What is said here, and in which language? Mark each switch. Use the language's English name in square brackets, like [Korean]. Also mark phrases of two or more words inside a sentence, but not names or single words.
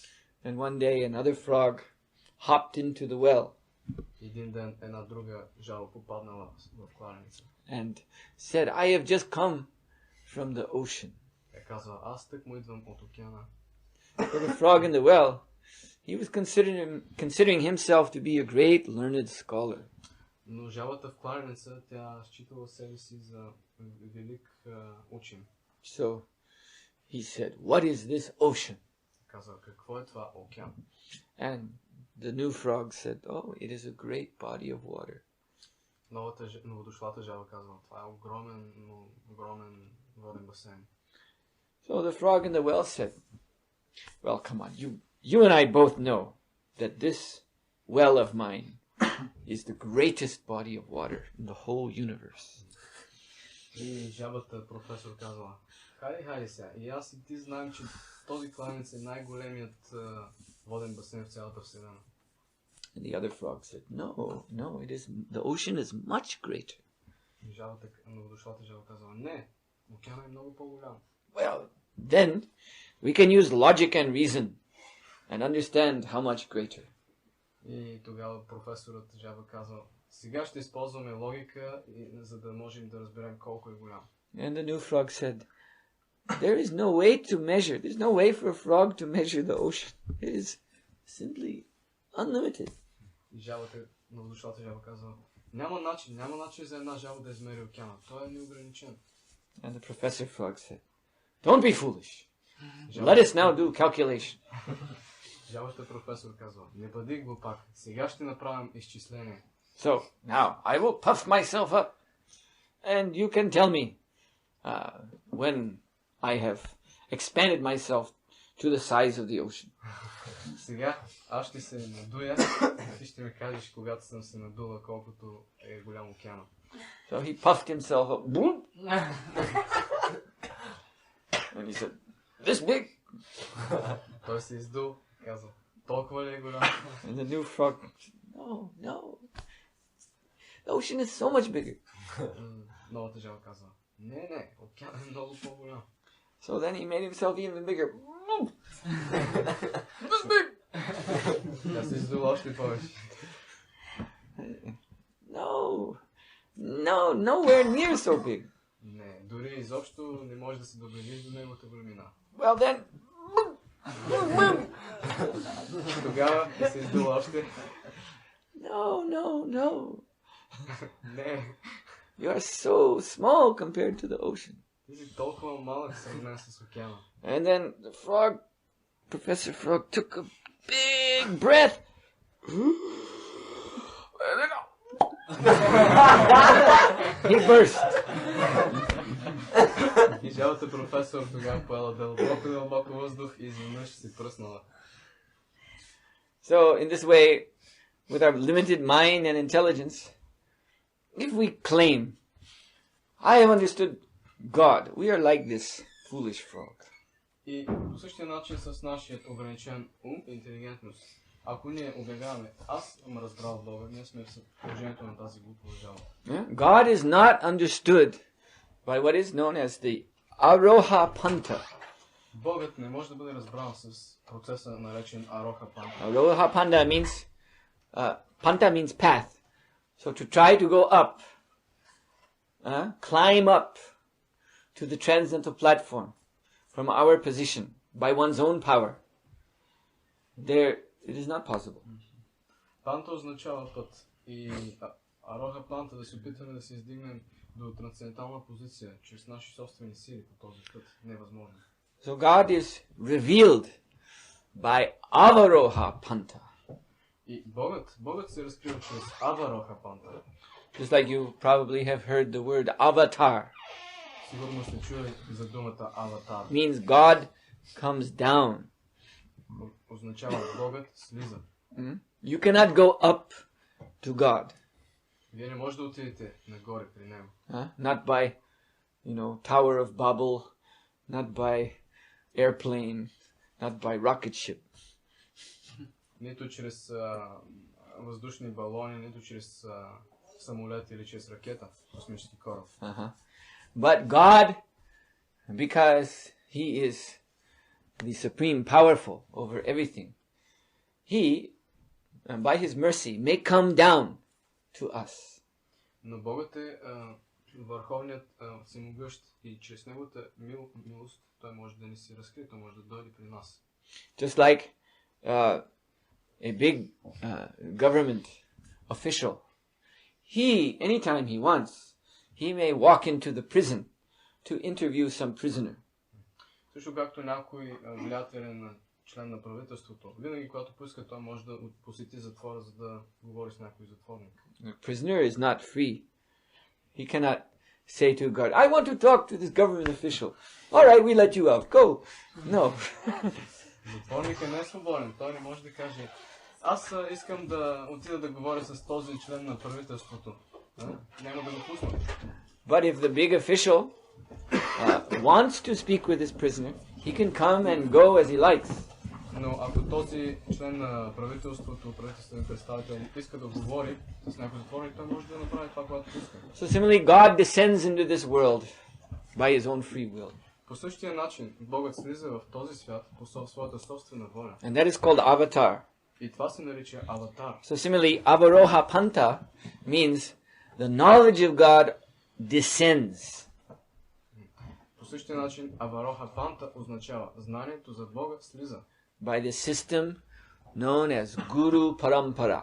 [English] And one day another frog hopped into the well. [Bulgarian] Един ден една друга жаба попаднала в кладенеца. [English] And said, I have just come from the ocean. [Bulgarian] Тя казва, аз тък му идвам от океана. [English] So the frog in the well, he was considering himself to be a great learned scholar. [Bulgarian] Но жабата в кладенеца, тя считала себе си за велик учен. [English] So he said, what is this ocean? [Bulgarian] Казва, какво е това океан? [English] And the new frog said, oh, it is a great body of water. [Bulgarian] Новодошлата жаба казва, това е огромен воден басейн. [English] So the frog in the well said, well, come on, you and I both know that this well of mine is the greatest body of water in the whole universe. [Bulgarian] И жабата професор казва, хайде сега, и аз и ти знаем, че този кладенец е най-големият воден басейн в цялата вселена. [English] And the other frog said, no, the ocean is much greater. [Bulgarian] И жабата, новодошлата жаба казва, не, океанът е много по-голям. [English] Well, then we can use logic and reason and understand how much greater. [Bulgarian] И тогава професорът жаба казва, сега ще използваме логика, за да можем да разберем колко е голям. [English] And the new frog said, there is no way to measure, there's no way for a frog to measure the ocean. It is simply unlimited. [Bulgarian] И жабата, новодошлата жаба казва, няма начин за една жаба да измери океана. Той е неограничен. [English] And the professor frog said, don't be foolish. Let us now do calculation. [Bulgarian] Жабата професор казва, не бъди глупак, сега ще направим изчисление. [English] So, now, I will puff myself up, and you can tell me when I have expanded myself to the size of the ocean. [Bulgarian] Сега аз ще се надуя, ти ще ми кажеш, когато съм се надула, колкото е голям океана. [English] So he puffed himself up, boom, and he said, this big. [Bulgarian] Той се издул, казва, толкова ли е голям? [English] And the new frog said, no. The ocean is so much bigger. [Bulgarian] Новата жаба казва, не, океанът е много по-голям. [English] So then he made himself even bigger. This big. [Bulgarian] Тя се издува още повече. [English] No, nowhere near so big. [Bulgarian] Не, дори изобщо не може да се доближиш до неговата големина. [English] Well then, [Bulgarian] Тогава се издува още. [English] No. [Bulgarian] Не, [English] You are so small compared to the ocean. [Bulgarian] ти си толкова малък сравнен с океана. [English] And then Professor Frog took a big breath. He burst. [Bulgarian] И жалата професор тогава поела дълбоко въздух и изведнъж си пръснала. [English] So in this way, with our limited mind and intelligence, if we claim, I have understood God, we are like this foolish frog. [Bulgarian] И по същия начин с нашият ограничен ум и интелигентност, ако ние обявяваме, аз съм разбрал Бога, ние сме в положението на тази глупава жала. [English] God is not understood by what is known as the [Sanskrit] आरोह पन्था. [Bulgarian] Богът не може да бъде разбран с процеса наречен [Sanskrit] आरोह पन्था. आरोह पन्था [English] means, Panta means path. So to try to go up, climb up to the transcendental platform from our position by one's own power, it is not possible. [Bulgarian] Панта означава път и [Sanskrit] आरोह पन्था [Bulgarian] да се опитаме да се издигнем до трансцендентална позиция чрез наши собствени сили по този път. Невъзможно. [English] So God is revealed by [Sanskrit] अवरोह पन्था. [Bulgarian] И Богът се разкрива чрез [Sanskrit] अवरोह पन्था. [English] Just like you probably have heard the word avatar. [Bulgarian] Сигурно сте чули за думата аватар. [English] Means God comes down. [Bulgarian] Означава Богът слиза. [English] You cannot go up to God. [Bulgarian] Вие не може да отидете нагоре при него. [English] Not by, Tower of Babel, not by airplane, not by rocket ship. [Bulgarian] Нито чрез въздушни балони, нито чрез самолет или чрез ракета, космически кораб. [English] But God, because He is the supreme powerful over everything, He, by His mercy, may come down to us. [Bulgarian] Но Богът е върховният всемогъщ и чрез неговата милост той може да ни се разкрие, той може да дойде при нас. [English] Just like a big government official, he, anytime he wants, he may walk into the prison to interview some prisoner. [Bulgarian] Също както някой влиятелен член на правителството, винаги когато поиска, той може да посети затвора, за да говори с някой затворник. [English] The prisoner is not free. He cannot say to God, I want to talk to this government official. All right, we let you out. Go. No. [Bulgarian] Затворникът не е свободен. Той не може да каже, аз искам да отида да говоря с този член на правителството. Няма да го пусна. [English] But if the big official wants to speak with this prisoner, he can come and go as he likes. [Bulgarian] Но ако този член на правителството, правителствен представител, иска да говори с някой затворник, той може да направи това, което иска. [English] So similarly, God descends into this world by His own free will. [Bulgarian] По същия начин, Богът слиза в този свят по своята собствена воля. [English] And that is called avatar. [Bulgarian] И това се нарича аватар. [English] So similarly, [Sanskrit] अवरोह पन्था [English] means the knowledge of God descends. [Bulgarian] По същия начин, [Sanskrit] अवरोह पन्था [Bulgarian] означава знанието за Бога слиза. [English] By the system known as [Sanskrit] गुरु परम्परा.